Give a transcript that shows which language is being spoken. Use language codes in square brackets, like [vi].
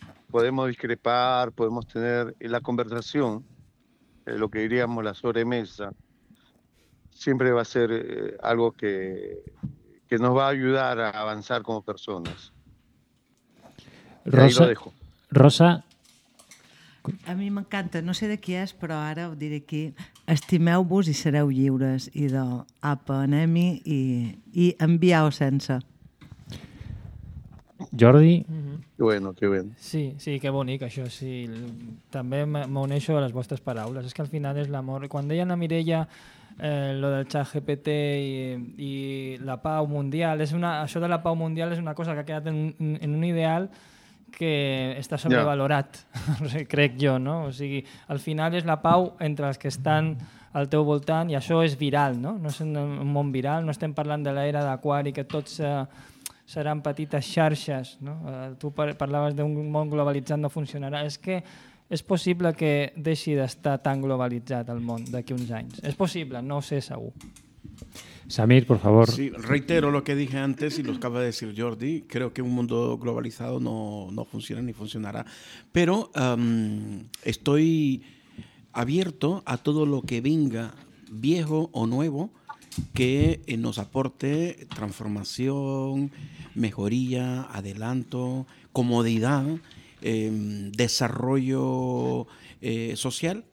[es] Podemos discrepar, podemos tener la conversación, lo que diríamos la sobremesa, siempre va a ser algo que nos va a ayudar a avanzar como personas. Rosa, ahí lo dejo. Rosa. [ca] A mi m'encanta, no sé de qui és, però ara ho diré aquí. Estimeu-vos i sereu lliures. Idò, apa, anem-hi i envieu sense. Jordi? [es] Mm-hmm. Bueno, qué bueno. [ca] Sí, qué bonic això. Sí. També m'uneixo a les vostres paraules. És que al final és l'amor. Quan deia la Mireia lo del ChatGPT i la pau mundial, això de la pau mundial és una cosa que ha quedat en un ideal que està sobrevalorat, crec jo, no? O sigui, al final és la pau entre els que estan al teu voltant i això és viral, no? No és un món viral, no estem parlant de l'era d'Aquari, que tots seran petites xarxes, no? Tu parlaves d'un món globalitzat no funcionarà. És que és possible que deixi d'estar tan globalitzat el món d'aquí uns anys. És possible, no ho sé segur. [es] Samir, por favor. Sí, reitero lo que dije antes y lo acaba de decir Jordi. Creo que un mundo globalizado no funciona ni funcionará. Pero estoy abierto a todo lo que venga, viejo o nuevo, que nos aporte transformación, mejoría, adelanto, comodidad, desarrollo social.